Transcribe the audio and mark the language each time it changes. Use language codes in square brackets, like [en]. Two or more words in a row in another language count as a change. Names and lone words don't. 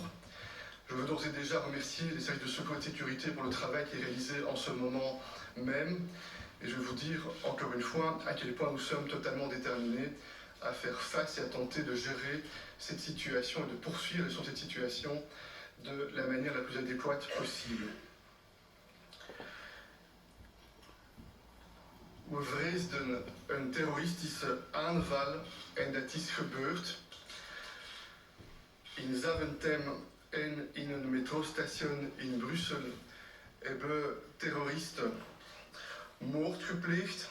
[fr] Je veux d'ores et déjà remercier les services de secours et de sécurité pour le travail qui est réalisé en ce moment même. Et je veux vous dire encore une fois à quel point nous sommes totalement déterminés à faire face et à tenter de gérer cette situation et de poursuivre sur cette situation de la manière la plus adéquate possible. [nl] We vreesden een terroristische aanval en dat is gebeurd. In Zaventem en in een metrostation in Brussel hebben terroristen moord gepleegd.